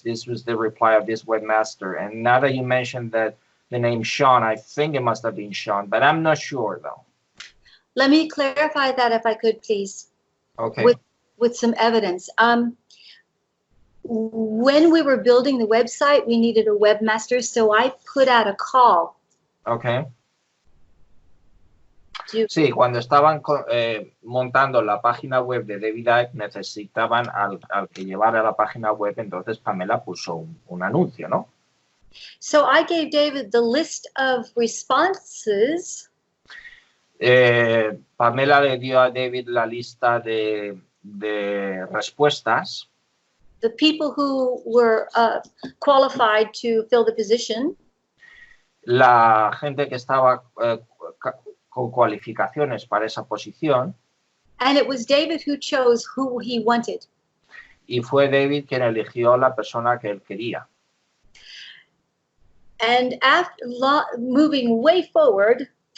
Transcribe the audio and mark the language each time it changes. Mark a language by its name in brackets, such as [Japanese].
[English] This was the reply of this webmaster. And now that you mentioned that the name Sean, I think it must have been Sean, but I'm not sure though. Let me clarify that if I could, please. Okay. With some evidence. When we were building the website, we needed a webmaster, so I put out a call. Okay. [Spanish] Sí, cuando estaban montando la página web de David Icke, necesitaban al que llevara la página web, entonces Pamela puso un anuncio, ¿no? [English] So I gave David the list of responses. [Spanish] Pamela le dio a David la lista de respuestas. [English] The people who were qualified to fill the position. [Spanish] La gente que estaba con cualificaciones para esa posición. [English] And it was David who chose who he wanted. [Spanish] Y fue David quien eligió la persona que él quería. [English] And after moving way forward,